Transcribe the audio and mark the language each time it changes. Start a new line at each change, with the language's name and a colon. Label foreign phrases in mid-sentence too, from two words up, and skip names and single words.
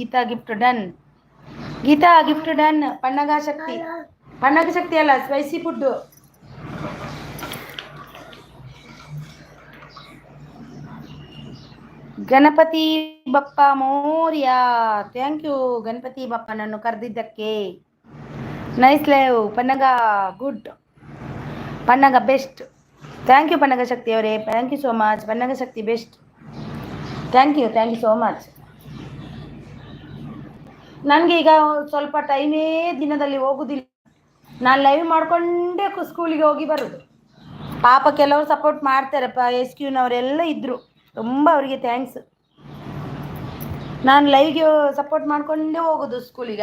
Kannada: ಗೀತಾ
English: gift done.
Kannada: ಪನ್ನಗ ಶಕ್ತಿ ಅಲ್ಲ,
English: spicy food.
Marathi: गणपती बाप्पा मोरया,
English: thank you
Kannada: ಗಣಪತಿ ಬಪ್ಪ ನನ್ನು ಕರೆದಿದ್ದಕ್ಕೆ.
English: Nice live Pannaga, good. Pannaga best. Thank you Pannaga Shakti ಅವರೇ, Thank you so much. Pannaga Shakti best, thank you so much.
Kannada: ನನಗೆ ಈಗ ಸ್ವಲ್ಪ ಟೈಮೇ ದಿನದಲ್ಲಿ ಹೋಗೋದಿಲ್ಲ. ನಾನು ಲೈವ್ ಮಾಡಿಕೊಂಡೇ ಸ್ಕೂಲಿಗೆ ಹೋಗಿ ಬರೋದು. ಪಾಪ ಕೆಲವರು ಸಪೋರ್ಟ್ ಮಾಡ್ತಾರಪ್ಪ, SQನವರೆಲ್ಲ ಇದ್ದರು, ತುಂಬ ಅವರಿಗೆ ಥ್ಯಾಂಕ್ಸ್. ನಾನು ಲೈವ್ಗೆ ಸಪೋರ್ಟ್ ಮಾಡಿಕೊಂಡೇ ಹೋಗೋದು ಸ್ಕೂಲಿಗೆ.